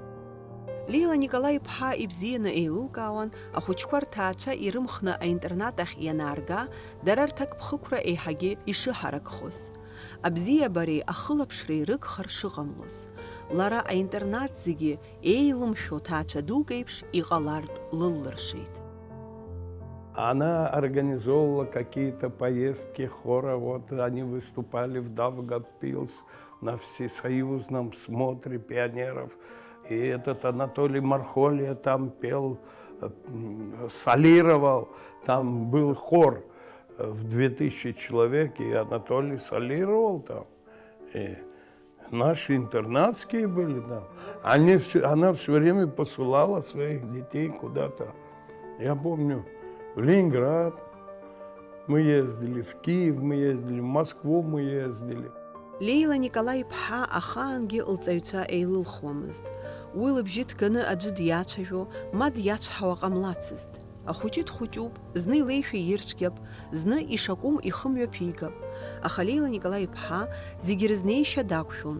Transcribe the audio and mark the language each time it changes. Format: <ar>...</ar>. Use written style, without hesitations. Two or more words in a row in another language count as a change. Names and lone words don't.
<ab>Лила Николаи-ԥҳа ибзианы еилылкаауан, ахәыҷқәа рҭаацәа ирымхны аинтернат ахь ианаарга, дара рҭакԥхықәра еиҳагьы ишыҳаракхоз. Абзиабареи ахылаԥшреи рыгхар шыҟамлоз. Лара аинтернат зегьы еилымшәо ҭаацәа дук еиԥш иҟалартә лыллыршеит.</ab> <ru>Она организовывала какие-то поездки хора, вот они выступали в Давгавпилс на всесоюзном смотре пионеров. И этот Анатолий Мархолья там пел, солировал, там был хор в 2000 человек, и Анатолий солировал там. И наши интернатские были там. Она все время посылала своих детей куда-то. Я помню, в Ленинград мы ездили, в Киев мы ездили, в Москву мы ездили.</ru> <ab>Лила Николаи-ԥҳа ахаангьы лҵаҩцәа еилылхуамызт. Уи лыбжьы ҭганы аӡәы диацәажәо, ма диацәҳауа ҟамлацызт. Ахәыҷы дхәыҷуп, зны илеишәа ирцәгьап, зны ишакәым ихымҩаԥигап. Аха Лила Николаи-ԥҳа зегьы рызнеишьа дақәшәон.</ab>